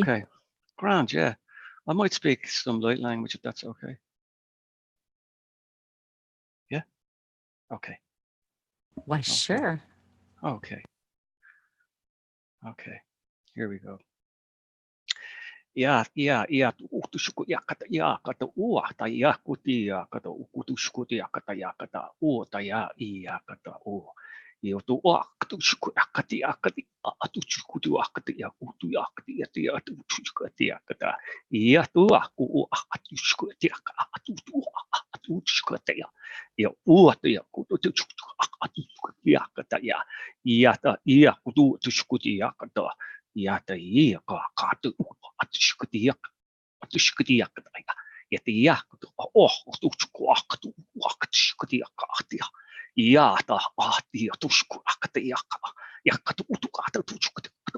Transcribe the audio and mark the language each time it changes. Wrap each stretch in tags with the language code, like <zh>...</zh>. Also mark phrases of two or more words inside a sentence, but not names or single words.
<en>Okay. Grand, yeah. I might speak some light language if that's okay. Yeah? Okay. Why, sure. Okay. Okay. Here we go. ia utusku yakata yakata uata yakuti yakata ukutusku yakata yakata uota ya yakata u iotu akutusku yakati yakati atusku yakati yakutu yakati yati atusku yakata iatu aku atusku yakata atusku ya uota yakutu atusku yakata ya iata iakutu tusku yakata iata iaka katu atushkutiyak atushkutiyak ya tusku atushkutiyak atia iata atia tusku akatiyak yakatu utukata tusku</en>